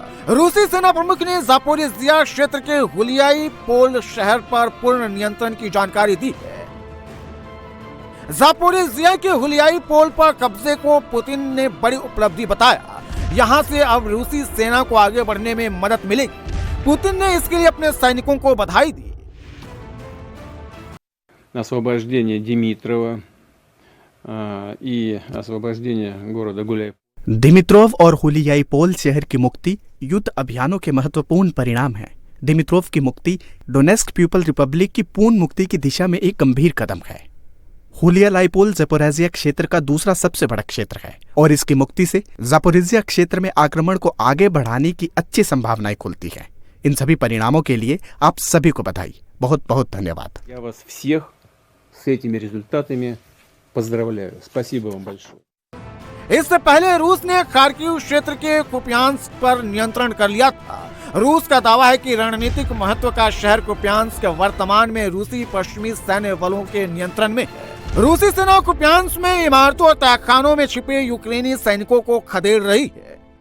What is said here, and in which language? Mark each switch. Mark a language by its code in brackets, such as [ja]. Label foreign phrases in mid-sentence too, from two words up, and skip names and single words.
[hi] रूसी सेना प्रमुख ने जापोरिजिया क्षेत्र के हुलियाई पोल शहर पर पूर्ण नियंत्रण की जानकारी दी है। जापोरिजिया के हुलियाई पोल पर कब्जे को पुतिन ने बड़ी उपलब्धि बताया। यहाँ से अब रूसी सेना को आगे बढ़ने में मदद मिलेगी। पुतिन ने इसके लिए अपने सैनिकों को बधाई दी। [ru] освобождение Димитрова и освобождение города Гуляй. [hi] दिमित्रोव और हुलियाई पोल शहर की मुक्ति युद्ध अभियानों के महत्वपूर्ण परिणाम है। दिमित्रोव की मुक्ति डोनेस्क पीपल रिपब्लिक की पूर्ण मुक्ति की दिशा में एक गंभीर कदम है। हुलियालाइपोल ज़पोरिज़िया क्षेत्र का दूसरा सबसे बड़ा क्षेत्र है और इसकी मुक्ति से ज़पोरिज़िया क्षेत्र में आक्रमण को आगे बढ़ाने की अच्छी संभावनाएं खुलती है। इन सभी परिणामों के लिए आप सभी को बधाई। बहुत बहुत धन्यवाद। [ru] Я вас всех с этими результатами поздравляю. Спасибо вам большое. [hi] इससे पहले रूस ने खार्किव क्षेत्र के कुपियांस्क पर नियंत्रण कर लिया था। रूस का दावा है कि रणनीतिक महत्व का शहर कुपियांस्क वर्तमान में रूसी पश्चिमी सैन्य बलों के नियंत्रण में है। रूसी सेना कुपियांस्क में इमारतों और तहखानों में छिपे यूक्रेनी सैनिकों को खदेड़ रही है।